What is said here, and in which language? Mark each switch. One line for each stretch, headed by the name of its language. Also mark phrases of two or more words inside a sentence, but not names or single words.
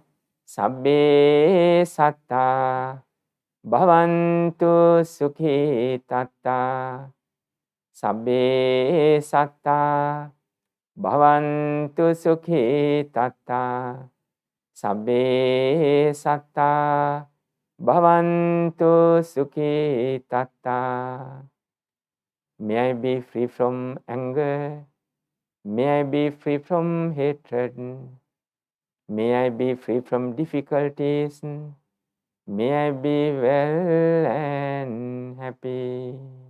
Pali: sabbe satta bhavantu sukhi tatta sabbe satta bhavantu sukhi tatta sabbe satta bhavantu sukhi tatta.
English: May I be free from anger. May I be free from hatred. May I be free from difficulties. May I be well and happy.